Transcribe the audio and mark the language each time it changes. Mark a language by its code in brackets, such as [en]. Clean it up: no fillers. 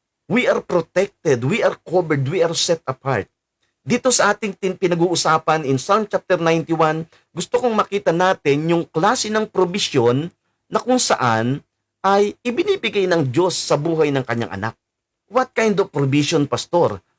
[en] We are protected, we are covered, we are set apart. [tl] Dito sa ating pinag-uusapan in Psalm chapter 91, gusto kong makita natin yung klase ng provision na kung saan ay ibinibigay ng Diyos sa buhay ng kanyang anak. [en] What kind of provision, pastor?